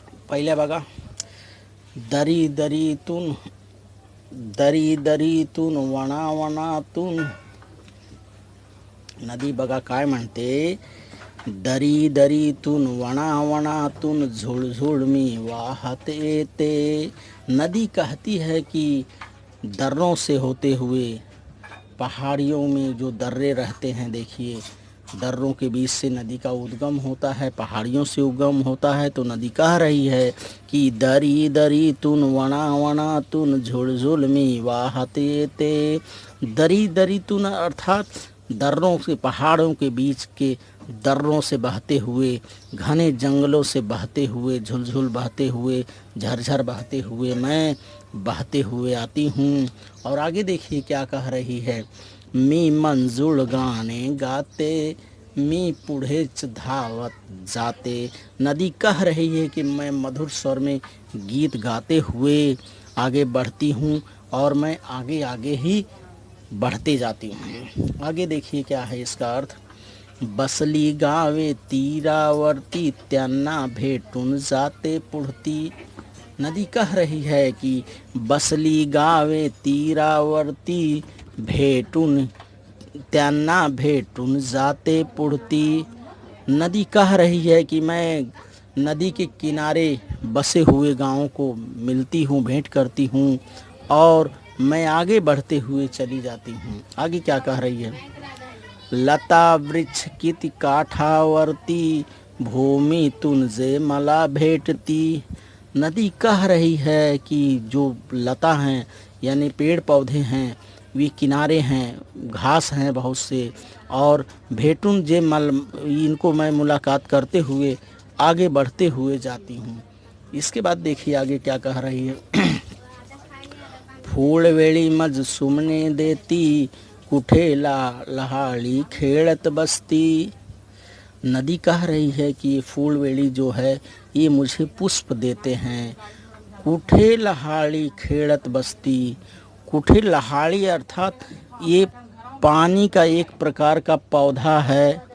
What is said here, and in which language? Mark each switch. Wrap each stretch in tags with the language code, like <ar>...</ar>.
<mr>पहिल्या बघा, दरी दरीतून दरी दरीतून वणा वणातून नदी बघा काय म्हणते। दरी दरीतून वणा वणातून झुळझुळ मी वाहत येते।</mr> <hi>नदी कहती है कि दर्रों से होते हुए, पहाड़ियों में जो दर्रे रहते हैं, देखिए दर्रों के बीच से नदी का उद्गम होता है, पहाड़ियों से उद्गम होता है। तो नदी कह रही है कि</hi> <mr>दरी दरी तुन वणा वणा तुन झुळ झुळ मी वाहत येते। दरी दरी तुन</mr> <hi>अर्थात दर्रों से, पहाड़ों के बीच के दर्रों से बहते हुए, घने जंगलों से बहते हुए, झुलझुल बहते हुए, झरझर बहते हुए मैं बहते हुए आती हूँ। और आगे देखिए क्या कह रही है।</hi> <mr>मी मंजूळ गाणे गाते, मी पुढेच धावत जाते।</mr> <hi>नदी कह रही है कि मैं मधुर स्वर में गीत गाते हुए आगे बढ़ती हूँ और मैं आगे आगे ही बढ़ते जाती हूँ। आगे देखिए क्या है इसका अर्थ।</hi> <mr>बसली गावे तीरावरती, त्यांना भेटून जाते पुढती।</mr> <hi>नदी कह रही है कि</hi> <mr>बसली गावे तीरावरती, भेटून त्यांना भेटून जाते पुढती।</mr> <hi>नदी कह रही है कि मैं नदी के किनारे बसे हुए गाँवों को मिलती हूँ, भेंट करती हूँ और मैं आगे बढ़ते हुए चली जाती हूँ। आगे क्या कह रही है।</hi> <mr>लता वृक्ष किती काठावरती, भूमि तुझे मला भेटती।</mr> <hi>नदी कह रही है कि जो लता हैं यानी पेड़ पौधे हैं, वे किनारे हैं, घास हैं बहुत से, और भेटून जे मल, इनको मैं मुलाकात करते हुए आगे बढ़ते हुए जाती हूँ। इसके बाद देखिए आगे क्या कह रही है।</hi> <mr>फूलवेळी मज सुमने देती, कुठे लहाळी खेळत बसती।</mr> <hi>नदी कह रही है कि ये फूलवेली जो है ये मुझे पुष्प देते हैं।</hi> <mr>कुठे लहाळी खेळत बसती।</mr> <hi>कुठे लहाड़ी अर्थात ये पानी का एक प्रकार का पौधा है।</hi>